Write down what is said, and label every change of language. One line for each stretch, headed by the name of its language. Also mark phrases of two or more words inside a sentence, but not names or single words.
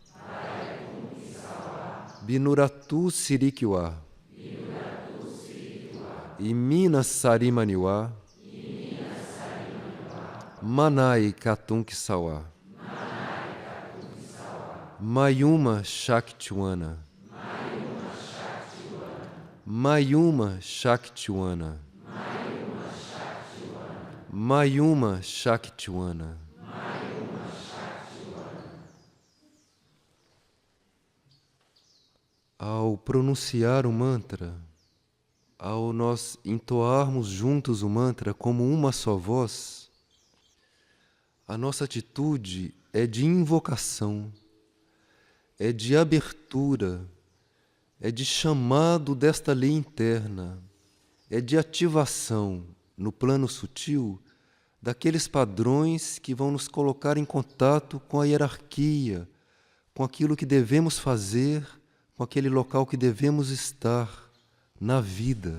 Portuguese: Binuratu Sirikiwa, Imina Sarimaniwa, Manai Katum Kisawa, Mayuma Shaktiwana, Mayuma Shaktiwana, Mayuma Shaktiwana. Ao pronunciar o mantra, ao nós entoarmos juntos o mantra como uma só voz, a nossa atitude é de invocação, é de abertura, é de chamado desta lei interna, é de ativação no plano sutil daqueles padrões que vão nos colocar em contato com a hierarquia, com aquilo que devemos fazer, com aquele local que devemos estar na vida.